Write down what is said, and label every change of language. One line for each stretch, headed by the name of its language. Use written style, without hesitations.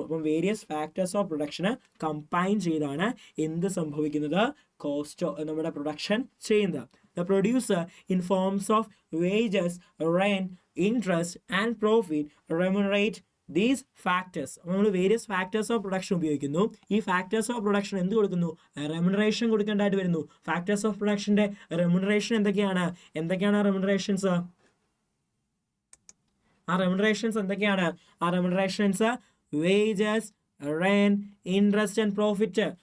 Malayalam: അപ്പം various factors of production combine ചെയ്താണ് എന്ത് സംഭവിക്കുന്നത്? നമ്മുടെ പ്രൊഡക്ഷൻ ചെയ്യുന്നത്.
English: The producer in forms of wages, rent, interest and profit remunerate these factors.
Malayalam: നമ്മൾ വേരിയസ് ഫാക്ടേഴ്സ് ഓഫ് പ്രൊഡക്ഷൻ ഉപയോഗിക്കുന്നു. ഈ ഫാക്ടേഴ്സ് ഓഫ് പ്രൊഡക്ഷൻ എന്ത് കൊടുക്കുന്നു? റെമുനറേഷൻ കൊടുക്കേണ്ടതായിട്ട് വരുന്നു. ഫാക്ടേഴ്സ് ഓഫ് പ്രൊഡക്ഷന്റെ റെമുനറേഷൻ എന്തൊക്കെയാണ്? റെമുനറേഷൻസ്? എന്തൊക്കെയാണ്? റെമുനറേഷൻസ് wages, rent, interest and profit.